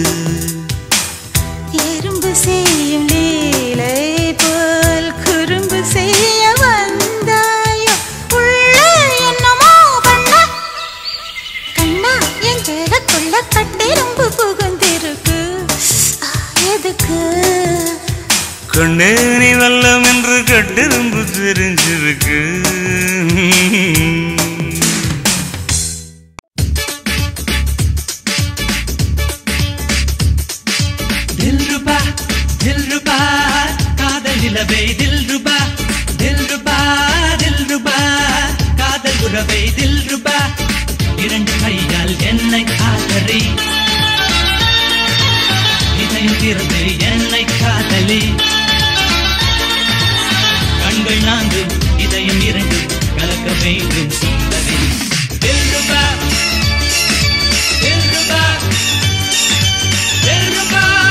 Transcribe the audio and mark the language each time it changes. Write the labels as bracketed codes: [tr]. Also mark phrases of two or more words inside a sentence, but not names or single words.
[ta] எறும்பு செய்யும் லீலை போல் குறும்பு செய்ய வந்தாயோ உள்ள என்னமோ பண்ண கண்ணா என் ஜெயக்குள்ள கட்டெரும்பு புகுந்திருக்கு எதுக்கு கண்ணே நீ வெள்ளம் என்று கட்டெரும்பு தெரிஞ்சிருக்கு दिलरुबा காதல் நிலவே [hi] दिलरुबा दिलरुबा दिलरुबा [ta] कादल उறவே दिलरुबा இரண்டு கையால் என்னை காதலி இதயம் திறந்து என்னை காதலி கண்கள் நான்கு இதயம் இரண்டு கலக்க வேண்டும் சுந்தரி [hi] दिलरुबा दिलरुबा दिलरुबा